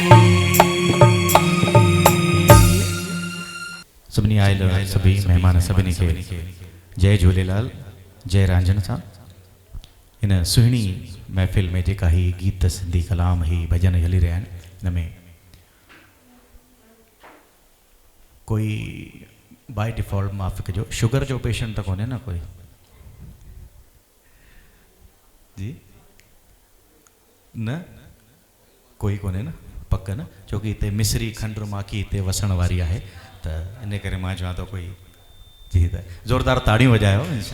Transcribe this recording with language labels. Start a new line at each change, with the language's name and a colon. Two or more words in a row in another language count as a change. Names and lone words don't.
Sindhi: सभिनी आयल सभी मेहमान सभिनी खे जय झूलेलाल जय रांझण सां इन सुहिणी महफ़िल में जेका ही गीत सिंधी कलाम ही भजन हली रहिया आहिनि हिन में कोई
English: by default
Sindhi: माफ़ कजो शुगर जो पेशेंट त कोन्हे न कोई जी न कोई कोन्हे न पक न छोकी हिते मिसरी खंड माखी हिते वसण वारी आहे त इन करे मां चवां थो कोई जी त ज़ोरदार ताड़ियूं वॼायो